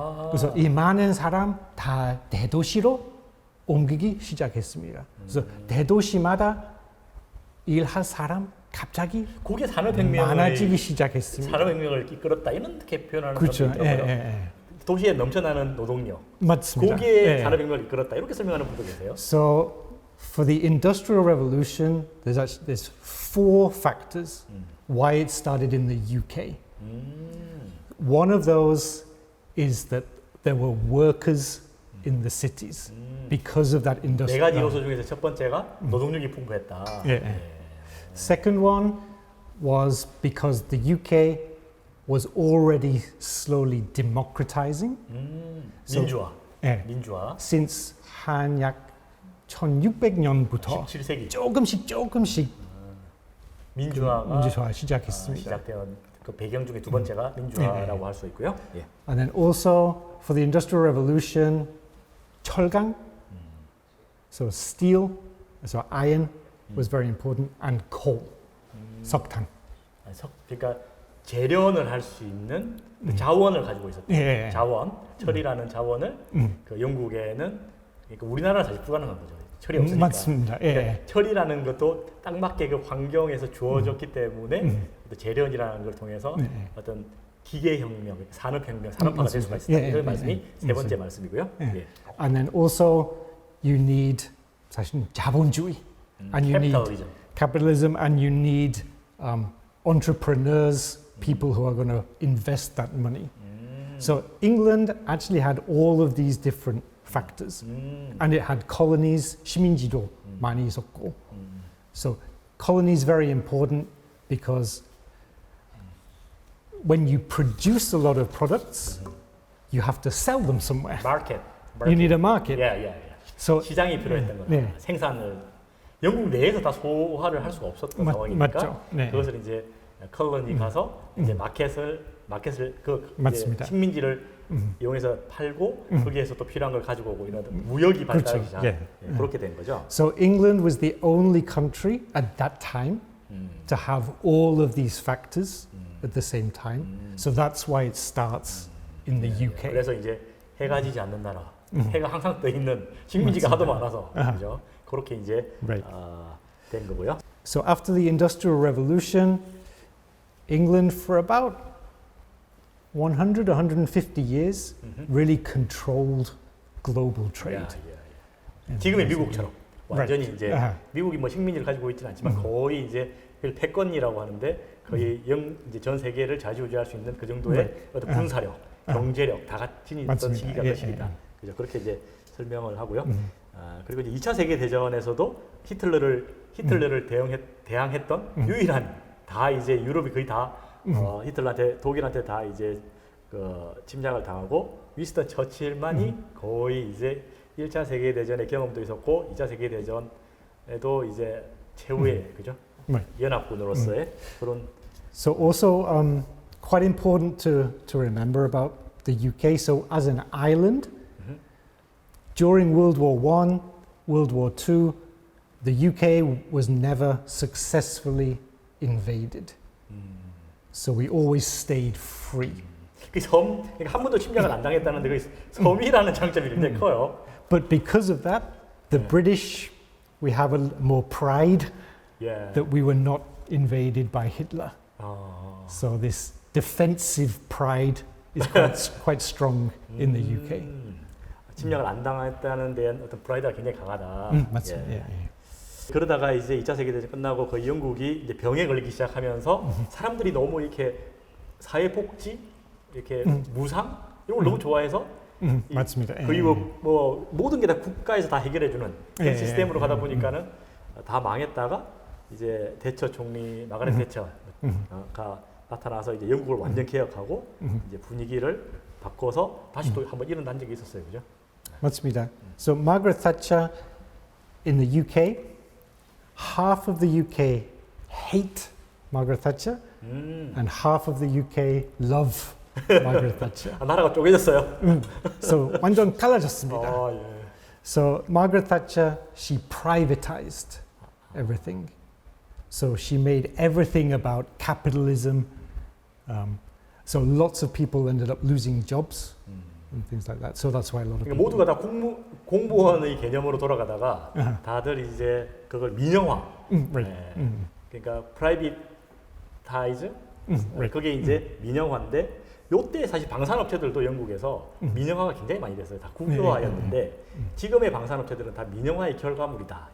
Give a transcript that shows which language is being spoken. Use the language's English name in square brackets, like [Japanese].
[Korean] 그래서 이 많은 사람 다 대도시로 옮기기 시작했습니다. 그래서 대도시마다 일할 사람 갑자기 그게 산업혁명을 많아지기 시작했습니다. 산업혁명을 이끌었다 이런 표현하는 그렇죠. 사람도 있더라고요. 도시에 넘쳐나는 노동력, 맞습니다. 그게 산업혁명을 이끌었다 이렇게 설명하는 분도 계세요. [English] So for the Industrial Revolution, there's four factors why it started in the UK. One of those is that there were workers in the cities because of that [Korean] 네 [English] industrial. [Korean] 가지 요소 중에서 첫 번째가 노동력이 풍부했다. 예. [English] Second one was because the UK was already slowly democratizing. [Korean] 민주화, 예. 민주화. [English] Since [Korean] 한 약 1600년부터 17세기 조금씩 민주화가 민주화 시작했습니다. 시작된 그 배경 중에 두 번째가 민주화라고 할 수 있고요. 예. [English] And then also for the Industrial Revolution, 철강, so steel, so iron was very important, and coal, 석탄. [Korean] 그러니까 재련을 할 수 있는 그 자원을 가지고 있었다. 예. 자원, 철이라는 자원을 그 영국에는 그러니까 우리나라는 사실 불가능한 거죠. 철이 없으니까. 맞습니다. 예. 그러니까 철이라는 것도 딱 맞게 그 환경에서 주어졌기 때문에 또 재련이라는 걸 통해서 어떤 기계혁명, 산업혁명, 산업화가 될 수가 있다. 이런 말씀이 세 번째 말씀이고요. 예. [English] And then also you need [Korean] 사실 자본주의, [English] and you need capitalism. capitalism, and you need entrepreneurs, people who are going to invest that money. So England actually had all of these different factors. And it had colonies, [Korean] 식민지도 많이 있었고. [English] So colonies very important because when you produce a lot of products, you have to sell them somewhere. [Korean] 마켓. [English] You need a market. So [Korean] 시장이 필요했던 거다. 네. 생산을 영국 내에서 다 소화를 할 수가 없었던 상황이니까 맞죠. 네. 그것을 이제 컬러니 가서 이제 마켓을 그 이제 맞습니다. 식민지를 이용해서 팔고 거기에서 또 필요한 걸 가지고 오고 이런 무역이 발달하기 시작. 예. 그렇게 된 거죠. So England was the only country at that time to have all of these factors at the same time. So that's why it starts in the UK. 그래서 이제 해가 지지 않는 나라, 해가 항상 떠 있는 식민지가 하도 많아서 그죠. 그렇게 이제 [English] Right. [Korean] 된 거고요. [English] So after the Industrial Revolution, England for about 100, 150 years really controlled global trade. [Korean] 지금의 미국처럼 완전히 [English] Right. [Korean] 이제 미국이 뭐 식민지를 가지고 있지는 않지만 거의 이제 패권이라고 하는데 거의 이제 전 세계를 좌지우지할 수 있는 그 정도의 [English] Right. [Korean] 어떤 군사력, 경제력 다 같이 있던 맞습니다. 시기가 예, 그 시기다. 예. 그죠? 그렇게 이제 설명을 하고요. 그리고 이제 2차 세계 대전에서도 히틀러를 대항했던 유일한 다 이제 유럽이 거의 다 히틀러한테 독일한테 다 이제 그 침략을 당하고 위스턴 처칠만이 거의 이제 1차 세계 대전의 경험도 있었고 2차 세계 대전에도 이제 최후의 그죠? [English] Right. [Korean] 연합군으로서의 그런 [English] So also quite important to remember about the UK. So as an island, during World War I, World War II, the UK was never successfully invaded. So we always stayed free. [Korean] 그 그러니까 한 번도 침략을 안 당했다는데 그 섬이라는 장점이 굉장히 커요. [English] But because of that, the British, we have a more pride [Korean] 예. [English] that we were not invaded by Hitler. So this defensive pride is quite strong in the UK. [Korean] 침략을 안 당했다는 데한 어떤 프라이드가 굉장히 강하다. 맞습니다. 예, 예. 그러다가 이제 2차 세계대전 끝나고 거의 영국이 이제 병에 걸리기 시작하면서 사람들이 너무 이렇게 사회복지, 이렇게 무상 이런 걸 너무 좋아해서 맞습니다. 거의 뭐 모든 게 다 국가에서 다 해결해주는 그런 예, 시스템으로 가다 보니까는 다 망했다가 이제 대처 총리 마가렛 대처가 나타나서 이제 영국을 완전 개혁하고 이제 분위기를 바꿔서 다시 또 한번 일어난 적이 있었어요, 그죠? 맞습니다. [English] So Margaret Thatcher in the UK, half of the UK hate Margaret Thatcher, and half of the UK love Margaret Thatcher. [Korean] 나라가 쪼개졌어요. So 완전 갈라졌습니다. 예. [English] So Margaret Thatcher, she privatized everything. So she made everything about capitalism. So lots of people ended up losing jobs and things like that. So that's why a lot of [Korean] 그러니까 모두가 다 공무원의 개념으로 돌아가다가 다들 이제 그걸 민영화. [English] Right. [Korean] 그러니까 프라이빗타이즈. [English] Right. [Korean] 그게 이제 민영화인데 요때 사실 방산업체들도 영국에서 민영화가 굉장히 많이 됐어요. 다 국유화였는데 지금의 방산업체들은 다 민영화의 결과물이다.